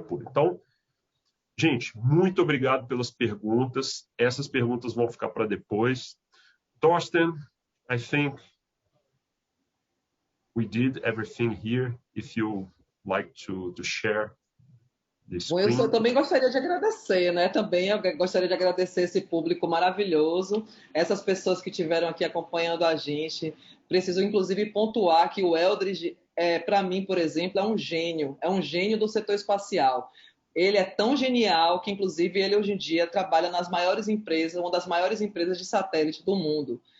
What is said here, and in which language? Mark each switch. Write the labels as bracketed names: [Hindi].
[Portuguese] Então, gente, muito obrigado pelas perguntas. Essas perguntas vão ficar para depois. [English] Thorsten, I think we did everything here. If you like to share the screen. [Portuguese] Eu também gostaria de agradecer, né? Também eu gostaria de agradecer esse público maravilhoso, essas pessoas que estiveram aqui acompanhando a gente. Preciso, inclusive, pontuar que o Eldridge, para mim, por exemplo, é um gênio do setor espacial. Ele é tão genial que, inclusive, ele hoje em dia trabalha nas maiores empresas, uma das maiores empresas de satélite do mundo.